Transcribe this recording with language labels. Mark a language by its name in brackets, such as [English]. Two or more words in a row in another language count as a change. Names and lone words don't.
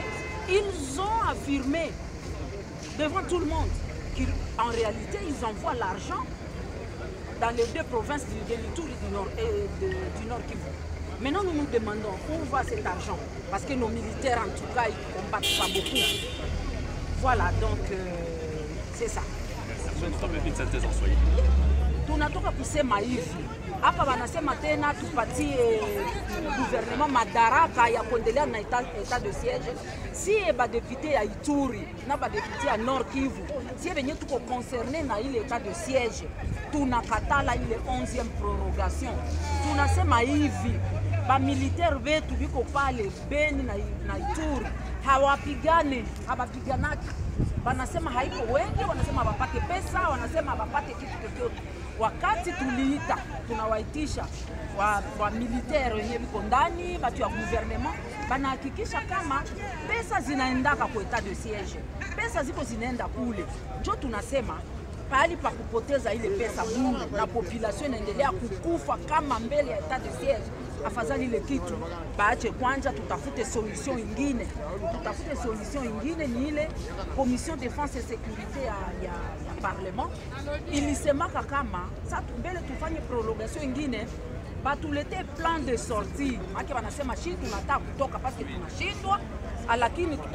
[French] Ils ont affirmé devant tout le monde qu'en réalité, ils envoient l'argent dans les deux provinces de l'Ituri du Nord et du Nord Kivu. Maintenant, nous nous demandons où va cet argent, parce que nos militaires, en tout cas, ils ne combattent pas beaucoup. Voilà, donc c'est ça. [Swahili] Tunatoka kusema hivi, hapa wanasema tena tupatie gouvernement madaraka ya kuendelea na [French] etat de siège. [Swahili] Si badepute ya Ituri na badepute ya Nord Kivu, si benye tuko concerné na ile [French] etat de siège, [Swahili] tunakatala ile 11e prorogation. Tunasema hivi, ba militaire wetu biko pale Beni na Ituri hawapigane, hawapiganaki. Wanasema haiko wengi, wanasema wapate pesa, wanasema wapate kitu chochote. Wakati tuliita, tunawaitisha wa militaire wenye biko ndani, batu ya gouvernement, banahakikisha kama pesa zinaendaka kwa [French] etat de siège. [Swahili] Pesa ziko zinaenda kule. Njo tunasema pahali pa kupoteza ile pesa bure na population inaendelea kukufa kama mbele ya [French] etat de siège. [Swahili] Afadhali ile kitu baache kwanza, tutafute solution ingine. Tutafute solution ingine ni ile [French] commission défense et sécurité [Swahili] ya parlement. Ilisemaka kama sasa mbele tufanye prolongation ingine, batulete [French] plan de sortie. [Swahili] Maki wanasema shi tunataka kutoka [French] parce que [Swahili] tunashindwa, lakini